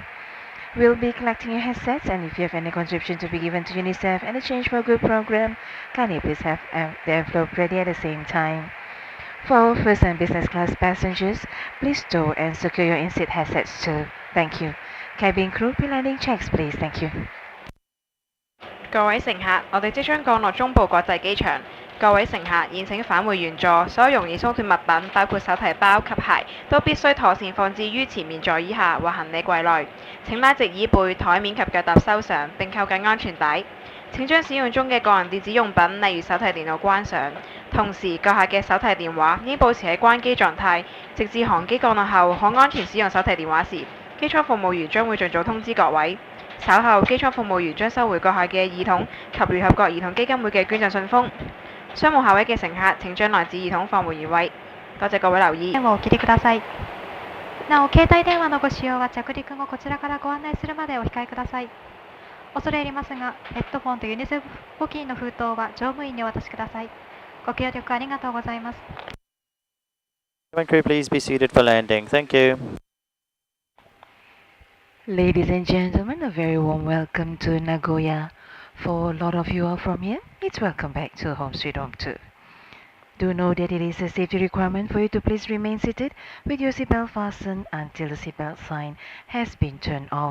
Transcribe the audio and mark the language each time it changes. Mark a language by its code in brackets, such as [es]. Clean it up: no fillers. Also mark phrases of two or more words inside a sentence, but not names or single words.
[en] We'll be collecting your headsets, and if you have any contribution to be given to UNICEF and a Change for Good program, kindly please have the envelope ready at the same time. For our first and business class passengers, please store and secure your in-seat headsets too. Thank you. Cabin crew, pre-landing checks, please. Thank you. [yue] 各位乘客，我哋即將降落中部國際機場。各位乘客，現請返回原座，所有容易鬆脱物品，包括手提包及鞋，都必須妥善放置於前面座椅下或行李櫃內。請拉直椅背、台面及腳踏收上，並扣緊安全帶。請將使用中嘅個人電子用品，例如手提電腦關上。同時，閣下嘅手提電話應保持喺關機狀態，直至航機降落後可安全使用手提電話時，機艙服務員將會盡早通知各位。稍後，機艙服務員將收回閣下嘅耳筒及聯合國兒童基金會嘅捐贈信封。商務下位嘅乘客請將來自耳筒放回原位。多謝各位留意。 [ja] 電話をお切りください。なお、携帯電話のご使用は着陸後こちらからご案内するまでお控えください。恐れ入りますが、ヘッドフォンとユニセフ募金の封筒は乗務員にお渡しください。ご協力ありがとうございます。 [en] Cabin crew, please be seated for landing. Thank you. Ladies and gentlemen, a very warm welcome to Nagoya. For a lot of you are from here, it's welcome back to Home Sweet Home too. Do know that it is a safety requirement for you to please remain seated with your seatbelt fastened until the seatbelt sign has been turned off.